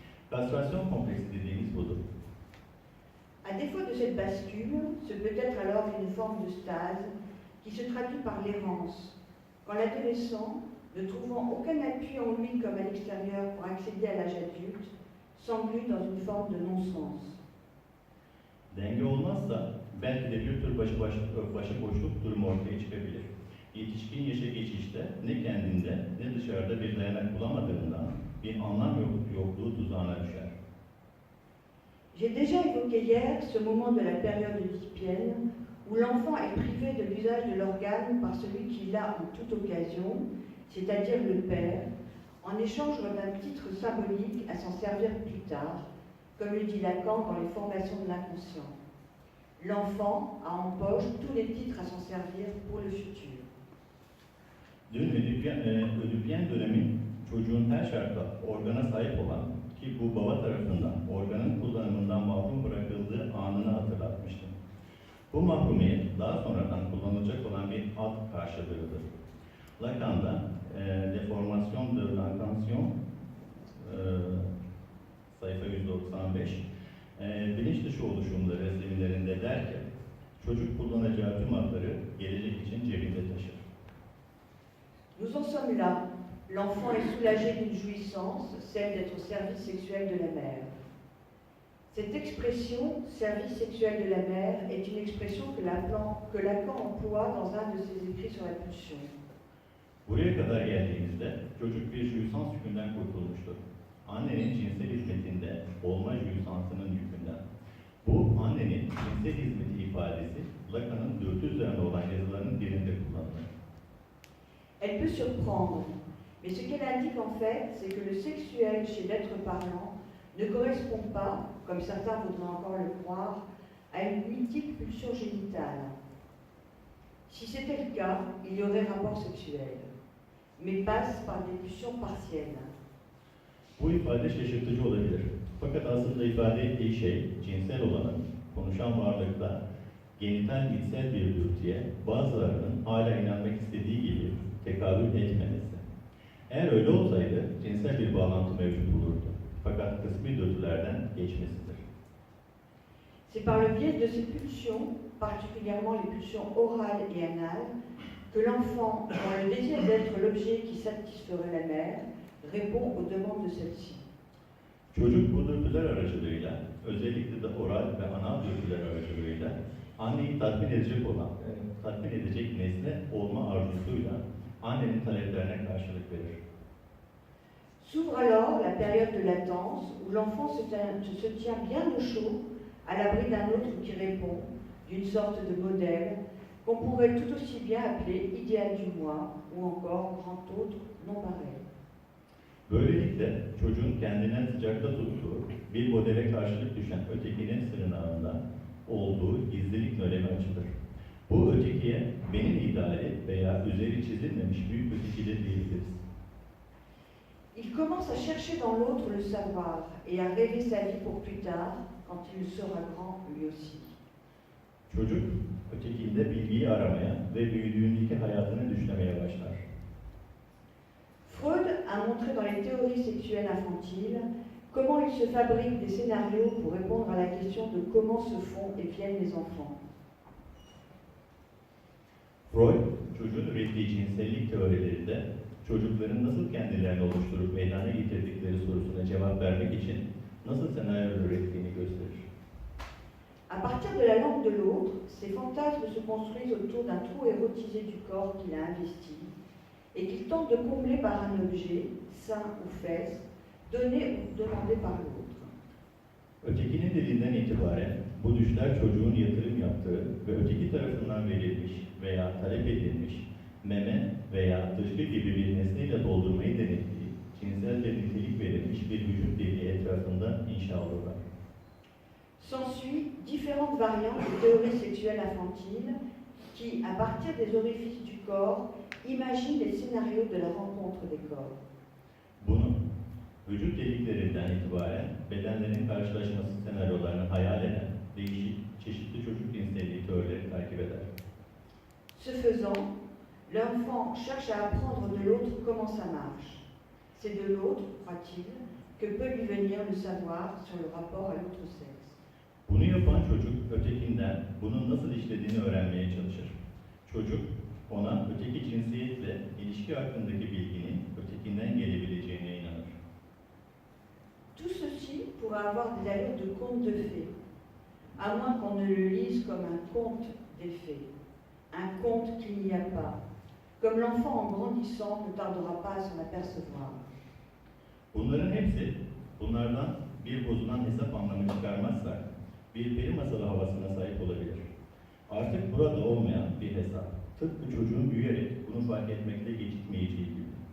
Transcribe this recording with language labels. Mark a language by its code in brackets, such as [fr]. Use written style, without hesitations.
[tr] Kastrasyon kompleksi dediğimiz budur. [fr] À défaut de cette bascule, ce peut être alors une forme de stase qui se traduit par l'errance, quand l'adolescent, ne trouvant aucun appui en lui comme à l'extérieur pour accéder à l'âge adulte, s'englue dans une forme de non-sens. [tr] Denge olmazsa belki de bir tür başıboşluk durumu ortaya çıkabilir. Yetişkin yaşa geçişte ne kendinde ne dışarıda bir dayanak bulamadığından bir anlam yokluğu tuzağına düşer. [fr] J'ai déjà évoqué hier ce moment de la période oedipienne où l'enfant est privé de l'usage de l'organe par celui qui l'a en toute occasion, c'est-à-dire le père, en échange d'un titre symbolique à s'en servir plus tard, comme le dit Lacan dans les formations de l'inconscient. L'enfant a en poche tous les titres à s'en servir pour le futur. [tr] Dün ödüpyen dönemin çocuğun her şartta organa sahip olan ki bu baba tarafından organın kullanımından mahrum bırakıldığı anını hatırlatmıştım. Bu mahrumiyet daha sonradan kullanılacak olan bir ad karşılığıdır. Lacan'da [fr] Deformation de l'intention [tr] sayfa 195 bilinç dışı oluşumları seminerinde der ki çocuk kullanacağı tüm adları gelecek için cebinde taşır. [fr] Nous en sommes là. L'enfant est soulagé d'une jouissance, celle d'être au service sexuel de la mère. Cette expression, service sexuel de la mère, est une expression que Lacan emploie dans un de ses écrits sur la pulsion. [tr] Buraya kadar geldiğimizde çocuk bir jüisans yükünden kurtulmuştur. Annenin cinsel hizmetinde olma jüisansının yükünden. Bu annenin cinsel hizmeti ifadesi Lacan'ın dürtü üzerine olan yazılarının birinde kullanılır. [fr] Elle peut surprendre, mais ce qu'elle indique en fait, c'est que le sexuel chez l'être parlant ne correspond pas, comme certains voudraient encore le croire, à une mythique pulsion génitale. Si c'était le cas, il y aurait rapport sexuel, mais passe par des pulsions partielles. [tr] Bu ifade şaşırtıcı olabilir. Fakat aslında ifade ettiği şey cinsel olanın konuşan varlıkta genital içsel bir dürtüye bazılarının hala inanmak istediği gibi tekabül etmemesi. Eğer öyle olsaydı cinsel bir bağlantı mevcut olurdu. Fakat kısmi dürtülerden geçmesidir. [fr] C'est par le biais de ces pulsions, particulièrement les pulsions orales et anales, que l'enfant, dans le désir d'être l'objet qui satisferait la mère, répond aux demandes de celle-ci. [tr] Çocuk bu dürtüler aracılığıyla, özellikle de oral ve anal dürtüler aracılığıyla anneyi tatmin edecek nesne olma arzusuyla annenin taleplerine karşılık verir. [fr] S'ouvre alors la période de latence où l'enfant se tient bien au chaud, à l'abri d'un autre qui répond, d'une sorte de modèle qu'on pourrait tout aussi bien appeler idéal du moi ou encore grand autre non pareil. [tr] Böylelikle çocuğun kendinden sıcakta tuttuğu bir modele karşılık düşen ötekinin sığınağında olduğu gizlilik nölemi açılır. Bu ötekiye benim ideali veya üzeri çizilmemiş büyük ötekidir diyebiliriz. [fr] Il commence à chercher dans l'autre le savoir et à rêver sa vie pour plus tard, quand il sera grand lui aussi. [tr] Çocuk ötekinde bilgiyi aramaya ve büyüdüğündeki hayatını düşlemeye başlar. [fr] Freud a montré dans les théories sexuelles infantiles comment il se fabrique des scénarios pour répondre à la question de comment se font et viennent les enfants. [tr] Freud, çocuğun ürettiği cinsellik teorilerinde çocukların nasıl kendilerini oluşturup meydana getirdikleri sorusuna cevap vermek için nasıl senaryolar ürettiğini gösterir. [fr] À partir de la langue de l'autre, ces fantasmes se construisent autour d'un trou érotisé du corps qu'il a investi et qu'il tente de combler par un objet, sein ou fesse, donné ou demandé par l'autre. [tr] Ötekinin dilinden itibaren bu düşler çocuğun yatırım yaptığı ve öteki tarafından verilmiş veya talep edilmiş meme veya dışkı gibi bir nesneyle doldurmayı denettiği, cinselce nitelik verilmiş bir vücut deliği etrafında inşa olurlar. [fr] S'ensuit différentes variantes de théories sexuelles infantiles qui, à partir des orifices du corps, imaginent les scénarios de la rencontre des corps. [tr] Bunu vücut deliklerinden itibaren bedenlerin karşılaşması senaryolarını hayal eden değişik, çeşitli çocuk cinselliği teorileri takip eder. [fr] Ce faisant, l'enfant cherche à apprendre de l'autre comment ça marche. C'est de l'autre, croit-il, que peut lui venir le savoir sur le rapport à l'autre sexe. [tr] Bunu yapan çocuk ötekinden bunun nasıl işlediğini öğrenmeye çalışır. Çocuk ona öteki cinsiyetle ilişki hakkındaki bilginin ötekinden gelebileceğine inanır. [fr] Tout ceci pourrait avoir des allures de conte de fées, à moins qu'on ne le lise comme un conte des fées, un conte qu'il n'y a pas, comme l'enfant en grandissant ne tardera pas à s'en apercevoir. [tr] Bunların hepsi, bunlardan bir bozulan hesap anlamı çıkarmazsak, bir peri masalı havasına sahip olabilir. Artık burada olmayan bir hesap, tıpkı çocuğun büyüyerek bunu fark etmekle gecikmeyeceği gibi.